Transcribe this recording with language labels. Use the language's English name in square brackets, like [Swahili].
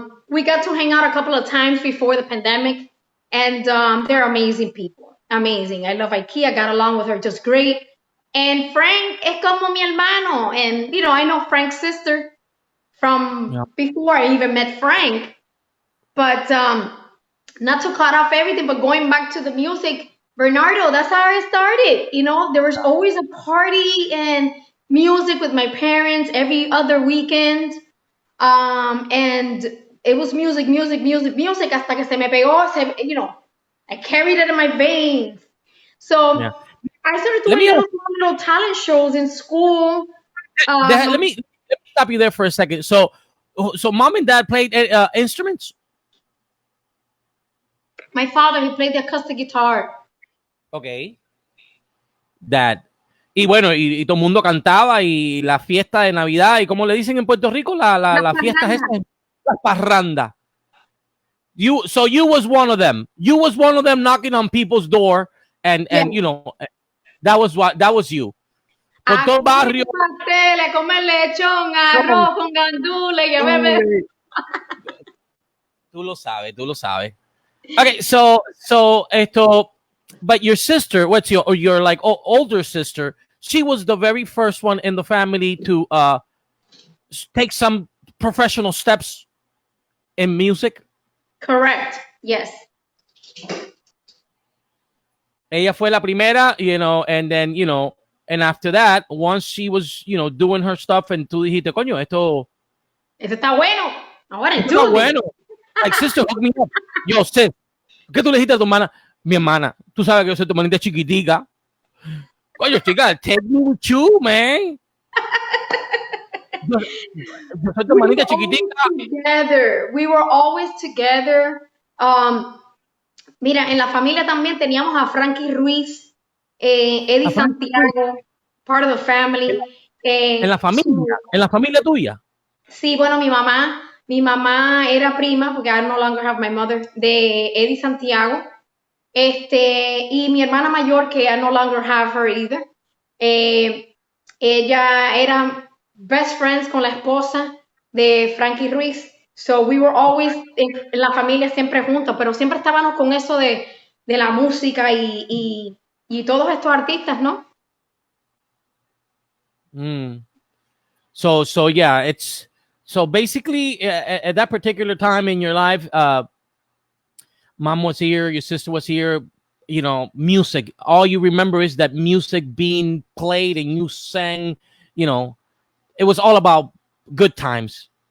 [English] We got to hang out a couple of times before the pandemic, and they're amazing people. Amazing. I love Ike. I got along with her just great. [Spanish] And Frank es como mi hermano. [English] And, you know, I know Frank's sister from before I even met Frank. But not to cut off everything, but going back to the music, Bernardo, that's how I started. You know, there was always a party and music with my parents every other weekend. And it was music [Spanish] hasta que se me pegó, [English] you know, I carried it in my veins. So I started doing little talent shows in school. Let me stop you there for a second. So mom and dad played instruments? My father, he played the acoustic guitar. Okay. Dad. [Spanish] Y bueno, y todo el mundo cantaba y la fiesta de Navidad, y como le dicen en Puerto Rico, la fiesta es la parranda. [English] So you was one of them. You was one of them knocking on people's door and you know, that was you. [Spanish] Por todo el barrio. Pasteles, comer lechón, arroz con gandules, y bebé. Tú lo sabes. [English] Okay, so esto, but your sister, what's your like older sister? She was the very first one in the family to take some professional steps in music. Correct. Yes. [Spanish] Ella fue la primera, [English] you know, and then, you know, and after that, once she was, you know, doing her stuff, and [Spanish] tú dijiste, coño, esto está bueno. Ahora está bueno. [English] Like, sister, hook me up. [Spanish] Yo, sis, ¿qué tú le dijiste a tu hermana? Mi hermana, tú sabes que yo soy tu hermanita chiquitica. Coño, chica, [English] take me with you, man. [Spanish] Yo soy tu hermanita chiquitica. [English] We were always together. [Spanish] Mira, en la familia también teníamos a Frankie Ruiz, Eddie Santiago, [English] part of the family. [Spanish] ¿En la familia tuya? Sí, bueno, mi mamá era prima, porque [English] I no longer have my mother, [Spanish] de Eddie Santiago. Y mi hermana mayor, que [English] I no longer have her either. [Spanish] Ella era best friends con la esposa de Frankie Ruiz. [English] So we were always [Spanish] en la familia siempre juntos, pero siempre estábamos con eso de la música y todos estos artistas, ¿no? [English] So yeah, it's so basically at that particular time in your life, mom was here, your sister was here, you know, music. All you remember is that music being played and you sang, you know, it was all about good times.